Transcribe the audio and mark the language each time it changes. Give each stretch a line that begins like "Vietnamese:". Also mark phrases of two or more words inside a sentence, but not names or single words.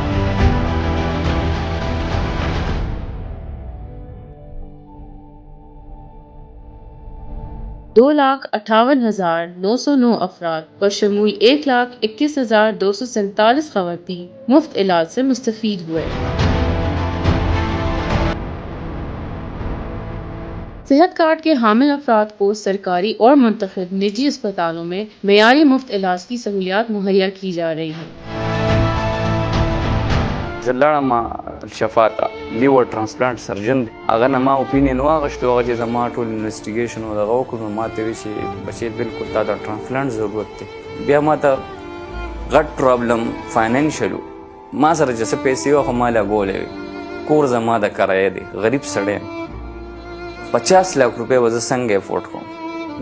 Urdu: 2,58,909 افراد بشمول 1,21,247 خواتین مفت علاج سے مستفید ہوئے۔ صحت کارڈ کے حامل افراد کو سرکاری اور منتخب نجی اسپتالوں میں معیاری مفت علاج کی سہولیات مہیا کی جا رہی ہیں۔
Pashto: زلاړم شفاته
English: liver transplant surgeon
Pashto: دی، هغه نه ما اوپینین واغشتو، هغه چې زما ټول انویسټیګیشن او دغه وکړو، ما ته ویل چې بچی بالکل تا د ټرانسپلانټ ضرورت دی. بیا ما ته غټ پرابلم فاینانشل ما سره چې څه پیسې وه خو ما لګولې وې، کور زما د کرایه دی، غریب سړی یم، 50 لاک روپۍ به زه څنګه افورډ کوم؟